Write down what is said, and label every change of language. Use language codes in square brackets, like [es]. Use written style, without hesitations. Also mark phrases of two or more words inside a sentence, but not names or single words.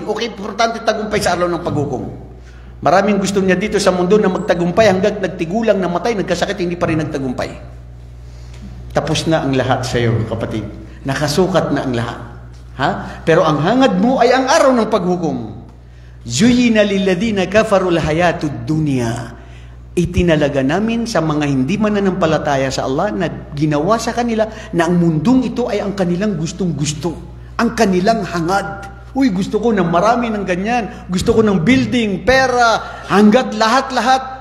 [tl] Okay, importante tagumpay sa araw ng paghukom. Maraming gusto niya dito sa mundo na magtagumpay hanggang nagtigulang, namatay, nagkasakit, hindi pa rin nagtagumpay. Tapos na ang lahat sa iyo, kapatid. Nakasukat na ang lahat. Ha? Pero ang hangad mo ay ang araw ng paghukom. [ar] Zuyina lilladhina kafarul hayatud dunya. [tl] Itinalaga namin sa mga hindi mananampalataya sa Allah na ginawa sa kanila na ang mundong ito ay ang kanilang gustong-gusto. Ang kanilang hangad. Uy, gusto ko ng marami ng ganyan. Gusto ko ng building, pera, hanggat lahat-lahat.